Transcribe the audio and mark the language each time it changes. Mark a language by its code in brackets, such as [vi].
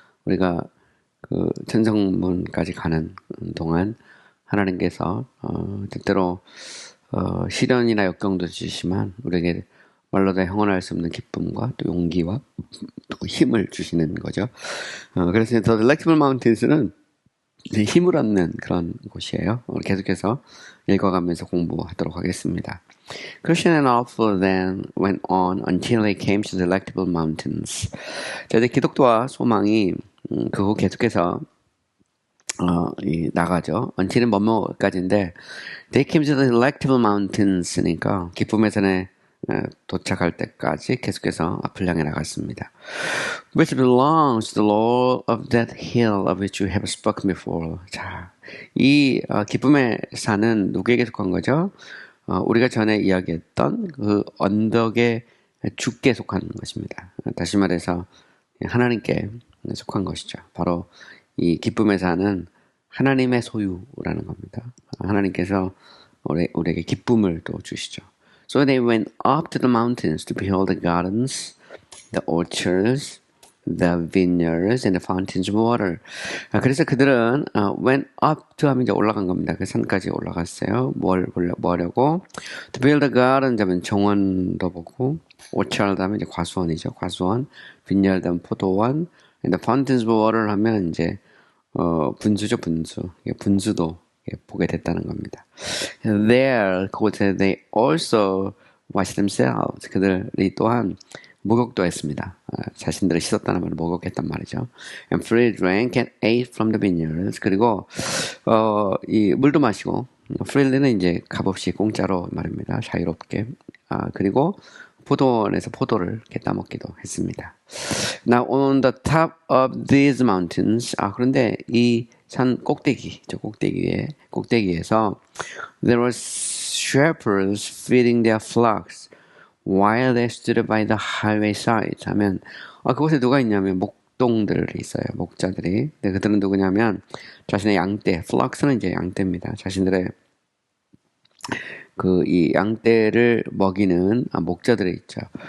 [ko] 우리가 천성문까지 가는 동안 하나님께서 때때로 시련이나 역경도 주시지만 우리에게 말로 다 형언할 수 없는 기쁨과 또 용기와 또 힘을 주시는 거죠. 그래서 The Delectable Mountains는 힘을 얻는 그런 곳이에요. 계속해서 읽어가면서 공부하도록 하겠습니다. [en] Christian and Arthur then went on until they came to the Delectable Mountains. [ko] 자, 이제 기독교와 소망이 그 후 계속해서 나가죠. until은 뭐뭐까지인데 [en] they came to the Delectable Mountains [ko] 니까 기쁨의 산에 도착할 때까지 계속해서 앞을 향해 나갔습니다. [en] Which belongs to the Lord of that hill of which you have spoken before. [ko] 자, 이 기쁨의 산은 누구에게 속한 거죠? 우리가 전에 이야기했던 그 언덕의 주께 속한 것입니다. 다시 말해서 하나님께 속한 것이죠. 바로 이 기쁨의 산은 하나님의 소유라는 겁니다. 하나님께서 우리에게 기쁨을 또 주시죠. [en] So they went up to the mountains to behold the gardens, the orchards, the vineyards, and the fountains of water. [ko] 그래서 그들은 [en] went up to [ko] 하면 이제 올라간 겁니다. 그 산까지 올라갔어요. 뭘 보려고? [en] To build the gardens [ko] 하면 정원도 보고, orchard 하면 이제 과수원이죠. 과수원, vineyard 하면 포도원, [en] and the fountains of water [ko] 하면 이제 분수죠, 분수. 분수도 보게 됐다는 겁니다. [en] There, [ko] 그곳에 [en] they also washed themselves. [ko] 그들이 또한 목욕도 했습니다. 자신들을 씻었다는 말을 목욕했단 말이죠. [en] And freely drank and ate from the vineyards. [ko] 그리고 이 물도 마시고 freely는 이제 값없이 공짜로 말입니다. 자유롭게. 그리고 포도원에서 포도를 이렇게 따먹기도 했습니다. [en] Now on the top of these mountains. [ko] 그런데 이 산 꼭대기, 저 꼭대기에서 [en] there were shepherds feeding their flocks while they stood by the highway side. [ko] 하면 그곳에 누가 있냐면 목동들이 있어요. 목자들이. 근데 그들은 누구냐면 자신의 양떼, flocks는 이제 양떼입니다. 자신들의 이 양떼를 먹이는 목자들이 있죠.